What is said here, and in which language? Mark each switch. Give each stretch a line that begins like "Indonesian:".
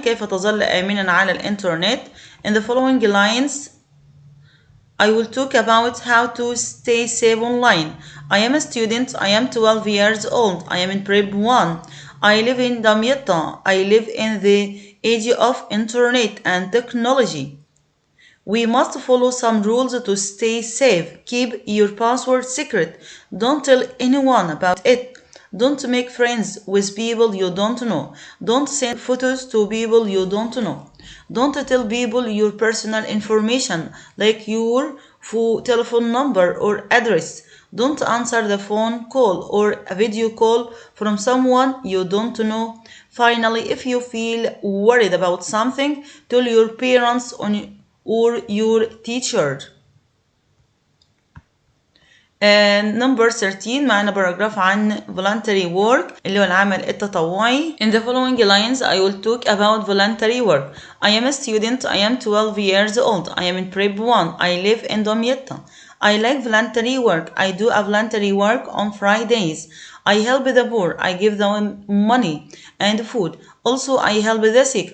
Arabic: كيف تظل آمنا على الإنترنت.
English: In the following lines I will talk about how to stay safe online. I am a student. I am 12 years old. I am in prep 1. I live in دمياط. I live in the age of internet and technology. We must follow some rules to stay safe. Keep your password secret. Don't tell anyone about it. Don't make friends with people you don't know. Don't send photos to people you don't know. Don't tell people your personal information like your telephone number or address. Don't answer the phone call or a video call from someone you don't know. Finally, if you feel worried about something, tell your parents or your teacher. Number 13
Arabic: معنا باراجراف عن
English: voluntary work
Arabic: اللي هو العمل التطوعي.
English: In the following lines I will talk about voluntary work. I am a student. I am 12 years old. I am in prep 1. I live in دمياط. I like voluntary work. I do a voluntary work on Fridays. I help the poor. I give them money and food. Also, I help the sick.